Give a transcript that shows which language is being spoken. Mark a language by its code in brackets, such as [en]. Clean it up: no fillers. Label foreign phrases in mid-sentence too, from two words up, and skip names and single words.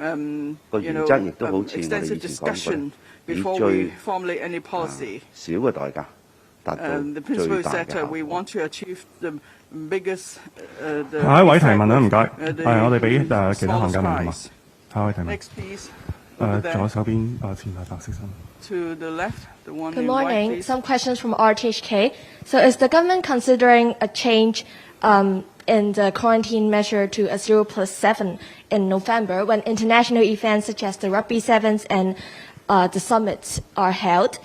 [yue] 個原則亦都好似我哋以前講過，以最少嘅代價達到最大嘅效果。下一位提問啦，唔該。係我哋俾其他行家問好嘛？下一位提問。左手邊前排白色衫。 [en] Good morning. Some questions from RTHK. So is the government considering a change in the quarantine measure to a 0+7 in November when international events such as the Rugby Sevens and the summits are held?